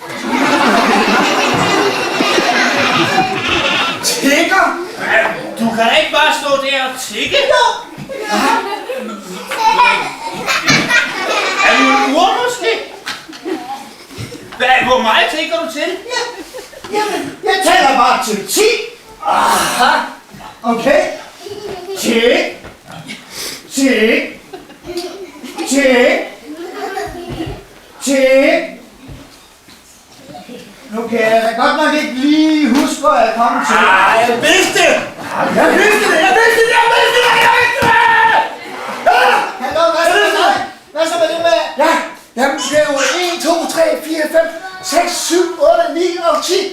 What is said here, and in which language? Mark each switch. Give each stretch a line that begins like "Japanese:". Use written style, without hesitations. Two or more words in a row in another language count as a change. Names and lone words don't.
Danish: Tigger? Du kan ikke bare stå der og tigge. Er du en ur måske? Hvor meget tigger du til? Jamen, jeg tæller bare til 10. Aha. Okay. Tik. Tik. Tik. Tik. Nu kan jeg da godt nok ikke lige huske, hvor jeg kom til. Jeg vidste det! Jeg vidste det! Hallo, hvad så med dig? Hvad så med det med? Ja, jamen det er jo 1, 2, 3, 4, 5, 6, 7, 8, 9 og 10.